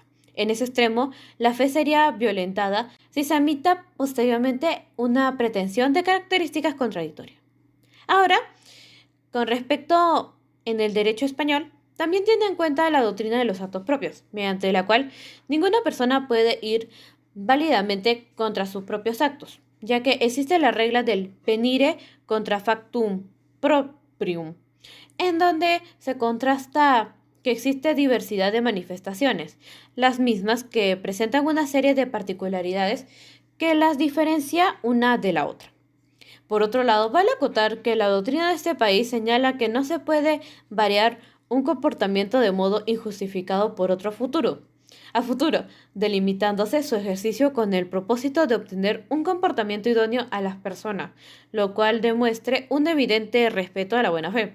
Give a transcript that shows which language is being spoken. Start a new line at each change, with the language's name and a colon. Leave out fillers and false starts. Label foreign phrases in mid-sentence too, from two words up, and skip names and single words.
Spanish: En ese extremo, la fe sería violentada si se admita posteriormente una pretensión de características contradictorias. Ahora, con respecto en el derecho español, también tiene en cuenta la doctrina de los actos propios, mediante la cual ninguna persona puede ir válidamente contra sus propios actos, ya que existe la regla del
Latin: venire contra factum proprium,
Spanish: en donde se contrasta que existe diversidad de manifestaciones, las mismas que presentan una serie de particularidades que las diferencia una de la otra. Por otro lado, vale acotar que la doctrina de este país señala que no se puede variar un comportamiento de modo injustificado por otro a futuro, delimitándose su ejercicio con el propósito de obtener un comportamiento idóneo a las personas, lo cual demuestre un evidente respeto a la buena fe.